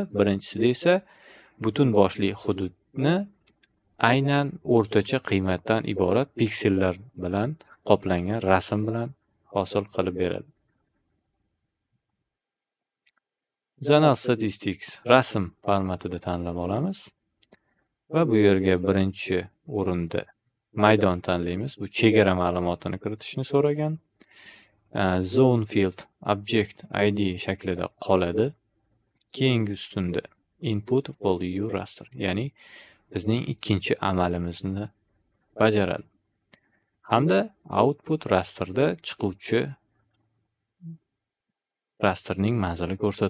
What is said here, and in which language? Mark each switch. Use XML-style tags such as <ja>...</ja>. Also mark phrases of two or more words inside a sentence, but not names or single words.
<uz>Birinchisida esa butun boshli hududni aynan o'rtacha qiymatdan iborat piksellar bilan qoplangan rasm bilan hosil qilib beradi.</uz> <en>Zonal statistics</en> <uz>rasm formatida tanlab olamiz va bu yerga birinchi o'rinda maydon tanlaymiz. Bu chegara ma'lumotini kiritishni so'ragan.</uz> <en>Zone field object ID</en> <uz>shaklida qoladi. Keyingi ustunda</uz> <en>input value raster,</en> <uz>ya'ni bizning ikkinchi amalimizni bajaradi. Hamda output rasterda chiquvchi rasterning manzili ko'rsatiladi.</uz>